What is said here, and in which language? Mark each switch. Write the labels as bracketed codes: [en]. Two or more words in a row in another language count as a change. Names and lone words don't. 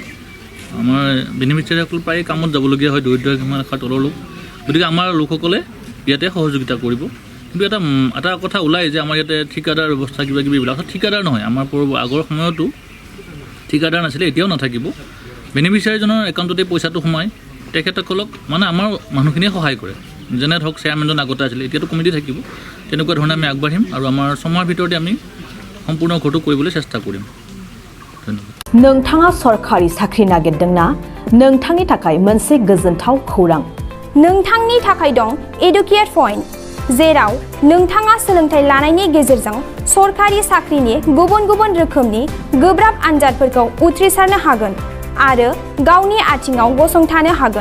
[as] বেনিফিচিয়াৰীসকল প্ৰায় কামত যাবলগীয়া হয় দৰিদ্ৰ সীমাৰেখাৰ তলৰ লোক গতিকে আমাৰ লোকসকলে ইয়াতে সহযোগিতা কৰিব কিন্তু এটা কথা ওলাই যে আমাৰ ইয়াতে ঠিকাদাৰ ব্যৱস্থা কিবা কিবি এইবিলাক ঠিকাদাৰ নহয় আমাৰ আগৰ সময়তো ঠিকাদাৰ নাছিলে এতিয়াও নাথাকিব বেনিফিচিয়াৰীজনৰ একাউণ্টতে পইচাটো সোমায় তেখেতসকলক মানে আমাৰ মানুহখিনিয়ে সহায় কৰে যেনে ধৰক চেয়াৰমেনজন আগতে আছিলে এতিয়াতো কমিটি থাকিব তেনেকুৱা ধৰণে আমি আগবাঢ়িম আৰু আমাৰ সময়ৰ ভিতৰতে আমি সম্পূৰ্ণ ঘৰটো কৰিবলৈ চেষ্টা কৰিম [brx] नोंथाङा सरखारि साख्रि नागिरदोंना नोंथांनि थाखाय मोनसे गोजोनथाव खौरां नोंथांनि थाखाय दं एडुकेट पॉइंट जेराव नोंथाङा सोलोंथाइ लानायनि गेजेरजों सरखारि साख्रिनि गुबुन गुबुन रोखोमनि गोब्राब आनजादफोरखौ उथ्रिसारनो हागोन आरो गावनि आथिङाव गसंथानो हागोन